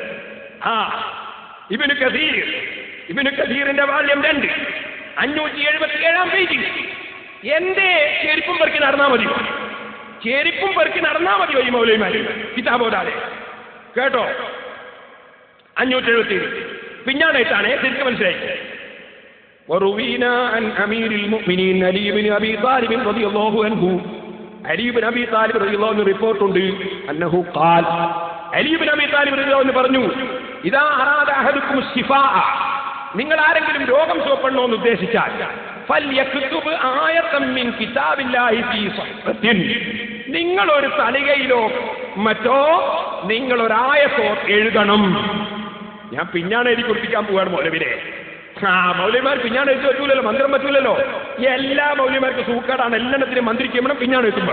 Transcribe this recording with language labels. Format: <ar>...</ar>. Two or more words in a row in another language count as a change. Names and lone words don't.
<ml>ഇബ്നു കസീറിന്റെ വാല്യം 2 577 പേജ്. എന്റെ ചെരുപ്പും പെറുക്കി നടന്നാൽ മതിയോ? ചെരുപ്പും പെറുക്കി നടന്നാൽ മതിയോ ഈ മൗലവിമാര് കിതാബോധാതെ? കേട്ടോ, 577 പിഞ്ഞാണേറ്റാണ്, ശരിക്കും മനസ്സിലായി.</ml> <ar>وروينا عن أمير المؤمنين علي بن أبي طالب رضي الله عنه, علي بن أبي طالب رضي الله عنه</ar> <ml>റിപ്പോർട്ട് ഉണ്ട്,</ml> <ar>أنه قال, علي بن أبي طالب رضي الله عنه പറഞ്ഞു, إذا أراد أحدكم الشفاء,</ar> <ml>നിങ്ങൾ ആരെങ്കിലും രോഗം സുഖപ്പെടണമെന്ന് ഉദ്ദേശിച്ചാൽ</ml> <ar>فليكتب آية من كتاب الله في صحفة,</ar> <ml>നിങ്ങൾ ഒരു തളികയിലോ മറ്റോ നിങ്ങൾ ഒരു ആയത്തോ എഴുതണം. ഞാൻ പിഞ്ഞാണ് എഴുതി കുറിപ്പിക്കാൻ പോവാണ് മൗലവിനെ. മൗലവിമാർ പിഞ്ഞാണ് എഴുതി പറ്റൂലല്ലോ, മന്ത്രം പറ്റൂലല്ലോ. എല്ലാ മൗലവിമാർക്കും സൂക്കാടാണ്, എല്ലാത്തിനും മന്ത്രിക്കുമ്പോഴും പിഞ്ഞാണ് എഴുതുമ്പോൾ.</ml>